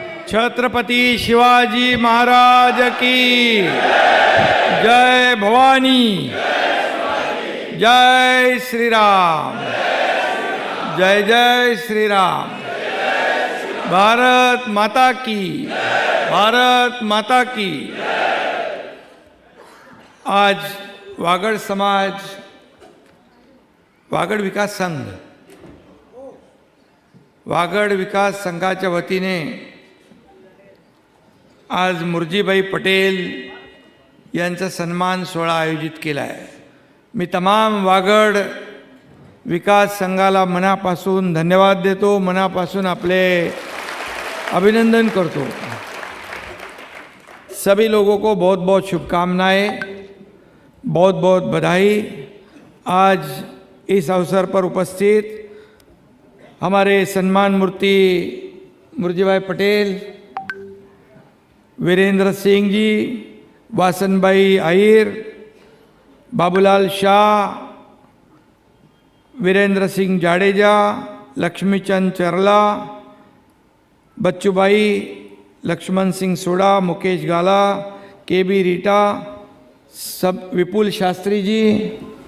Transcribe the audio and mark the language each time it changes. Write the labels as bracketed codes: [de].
[hi] छत्रपति शिवाजी महाराज की जय। भवानी जय श्री राम, जय जय श्री राम। भारत माता की, भारत माता की। [mr] आज वागड़ समाज, वागड़ विकास संघ, वागड़ विकास संघाच्या वतीने आज मुरजीभाई पटेल यांचा सन्मान सोहळा आयोजित केला आहे। मी तमाम वागड़ विकास संघाला मनापासून धन्यवाद देतो, मनापासून आपले अभिनंदन करतो। [hi] सभी लोगों को बहुत बहुत शुभकामनाएं, बहुत बहुत बधाई। आज इस अवसर पर उपस्थित हमारे सम्मान मूर्ति मुरजीभाई पटेल, वीरेंद्र सिंह जी, वासनभाई आहिर, बाबूलाल शाह, वीरेंद्र सिंह जाडेजा, लक्ष्मीचंद चरला, बच्चूभाई, लक्ष्मण सिंह सोडा, मुकेश गाला, के बी रीटा, सब, विपुल शास्त्री जी,